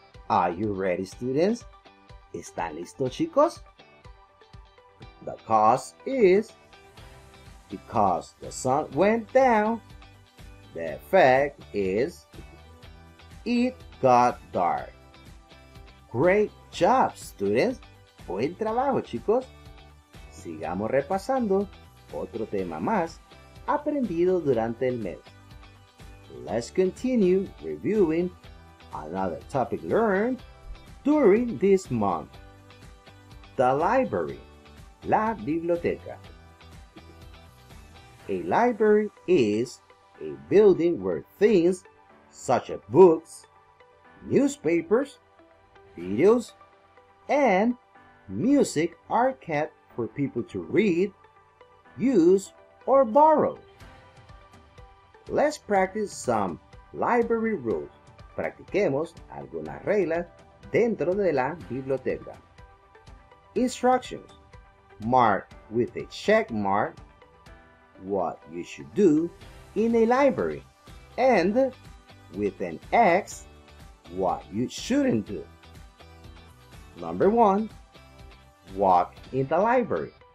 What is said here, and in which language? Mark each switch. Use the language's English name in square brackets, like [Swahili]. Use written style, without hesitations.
[English] Are you ready, students? [Spanish] ¿Están listos, chicos? [English] The cause is because the sun went down. The effect is it got dark. Great job, students. [Spanish] Buen trabajo, chicos. Sigamos repasando otro tema más aprendido durante el mes. [English] Let's continue reviewing another topic learned during this month. The library, [Spanish] la biblioteca. [English] A library is a building where things such as books, newspapers, videos, and music are kept for people to read, use, or borrow. Let's practice some library rules. [Spanish] Practiquemos algunas reglas dentro de la biblioteca. [English] Instructions. Mark with a check mark what you should do in a library, and with an X what you shouldn't do. Number 1, walk in the library.